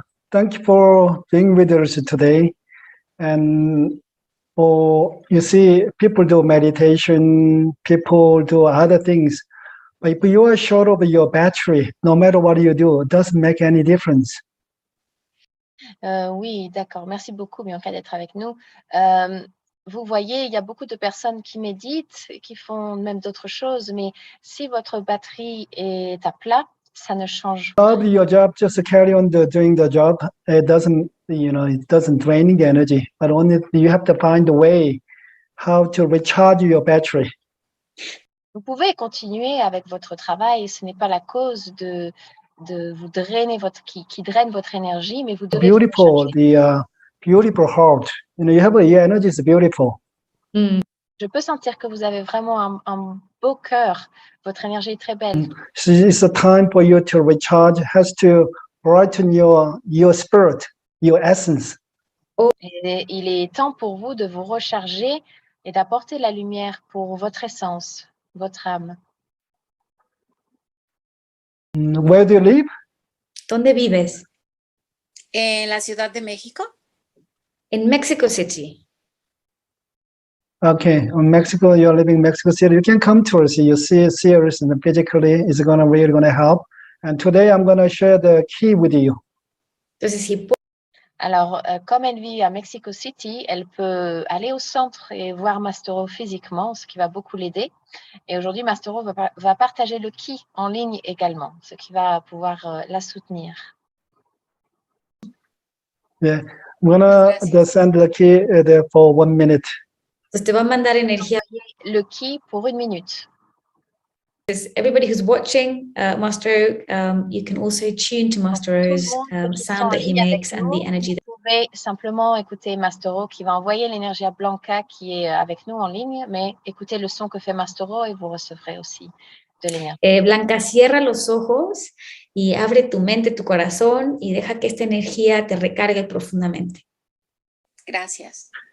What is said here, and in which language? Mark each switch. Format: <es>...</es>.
<en>Thank you for being with us today. And you see, people do meditation, people do other things. But if you are short of your battery, no matter what you do, it doesn't make any difference.</en> <fr>Oui, d'accord. Merci beaucoup, Bianca, d'être avec nous. Vous voyez, il y a beaucoup de personnes qui méditent, qui font même d'autres choses, mais si votre batterie est à plat, ça ne change pas.</fr> <en>Your job, just carry on doing the job. It doesn't drain the energy, but only you have to find a way how to recharge your battery.</en> <fr>Vous pouvez continuer avec votre travail, ce n'est pas la cause de vous drainer qui draine votre énergie, mais vous devez</fr> <en>beautiful, the beautiful heart. You have your energy is beautiful.</en> <fr>Je peux sentir que vous avez vraiment un beau cœur. Votre énergie est très belle.</fr> <en>It's a time for you to recharge. Has to brighten your spirit, your essence.</en> <fr>Et il est temps pour vous de vous recharger et d'apporter la lumière pour votre essence, votre âme.</fr> <en>Where do you live?</en> <es>¿Dónde vives? En la Ciudad de México.</es> <en>In Mexico City. Okay, in Mexico, you're living in Mexico City. You can come to us. You see us and physically is really gonna help. And today I'm gonna share the key with you.</en> <es>Entonces,</es> <fr>alors, comme elle vit à Mexico City, elle peut aller au centre et voir Master O physiquement, ce qui va beaucoup l'aider. Et aujourd'hui, Master O va partager le key en ligne également, ce qui va pouvoir la soutenir.</fr> <en>Yeah, I'm gonna send the key there for 1 minute.</en> <es>Pues te va a mandar energía.</es> <fr>Le key pour 1 minute.</fr> <en>Everybody who's watching Master O, you can also tune to Master O's sound that he makes and the energy.</en> <fr>pouvez simplement écouter Mastero qui va envoyer l'énergie à Blanca qui est avec nous en ligne, mais écoutez le son que fait Mastero et vous recevrez aussi de l'énergie.</fr> <es>Blanca, cierra los ojos y abre tu mente, tu corazón y deja que esta energía te recargue profundamente. Gracias.</es>